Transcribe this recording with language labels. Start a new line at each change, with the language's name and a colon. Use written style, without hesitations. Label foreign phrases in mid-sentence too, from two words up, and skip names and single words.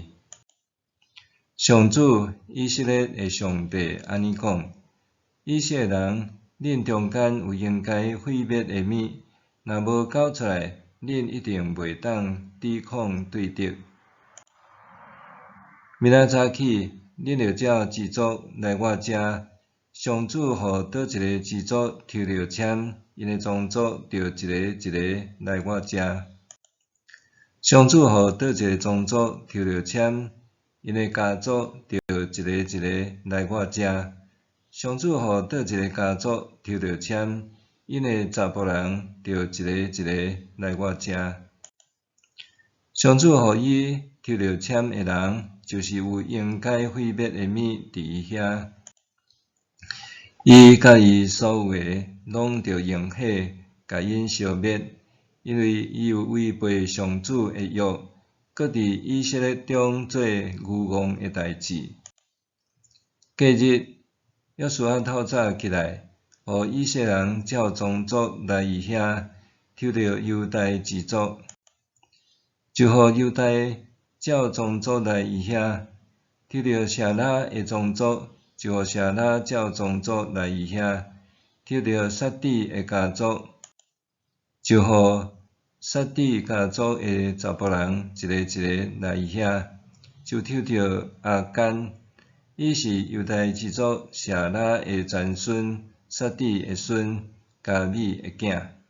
Min Nan Chinese: 上主以色列的上帝安尼讲：以色列人，恁中间有应该毁灭的物，若无交出来，恁一定袂当抵抗对敌。明仔早起，恁着照支族来我遮。上主互倒一个支族抽着签，因的宗族着一个一个来我遮。上主互倒一个宗族抽着签，因的家族着一个一个来我遮。上主互倒一个家族抽着签，因的查甫人着一个一个来我遮。上主互伊抽着签的人，就是有应该毁灭的物伫伊遐。伊甲伊所有的，拢着用火甲因消灭，因为伊有违背上主的约，搁伫以色列中做愚妄的代志。隔日，约书亚透早起来，互以色列人照宗族来伊遐，抽着犹大支族，就互犹大照宗族来伊遐；抽着舍拉的宗族，就互舍拉照宗族来伊遐；抽着撒底的家族，就互撒底家族的查甫人一个一个来伊遐； 就抽到阿干，伊是犹太支族舍拉的曾孙，撒底的孙，加米的囝。